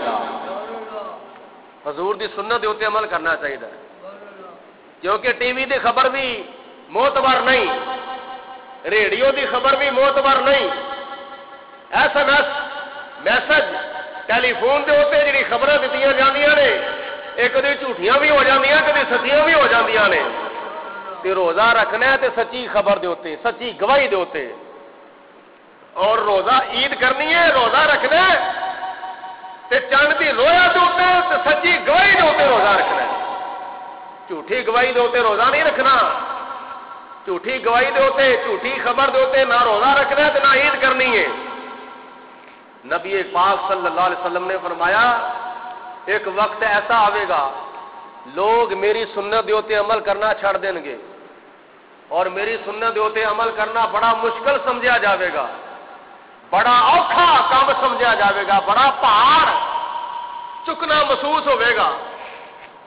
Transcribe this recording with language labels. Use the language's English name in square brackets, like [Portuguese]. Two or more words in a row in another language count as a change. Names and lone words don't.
[Punjabi] حضور دی سنت دے اوتے عمل کرنا چاہیے، کیونکہ ٹی وی دی خبر بھی معتبر نہیں، ریڈیو دی خبر بھی معتبر نہیں. SMS میسج ٹیلی فون دے اوتے جڑی خبراں دتیاں جاندیاں نے ایک کدی جھوٹیاں بھی ہو جاندیاں کدی سچیاں بھی ہو جاندیاں نے. تے روزہ رکھنا ہے تے سچی خبر دے اوتے، سچی گواہی دے اوتے. اور روزہ عید کرنی ہے، روزہ رکھنا ہے تے چند دی رویا دے اوتے تے سچی گواہی دے اوتے روزہ رکھنا ہے. جھوٹی گواہی دے اوتے روزہ نہیں رکھنا. جھوٹی گواہی دے اوتے، جھوٹی خبر دے اوتے نہ روزہ رکھنا ہے تے نہ عید کرنی ہے. نبی پاک [Arabic] صلی اللہ علیہ وسلم [Punjabi] نے فرمایا [Urdu] ایک وقت ایسا آئے گا [Punjabi] لوگ میری سنت دے اوتے عمل کرنا چھڑ دیں گے اور میری سنت دے اوتے عمل کرنا بڑا مشکل سمجھا جاوے گا، بڑا اوکھا کام سمجھا جاوے گا، بڑا پہاڑ چکنا محسوس ہوئے گا.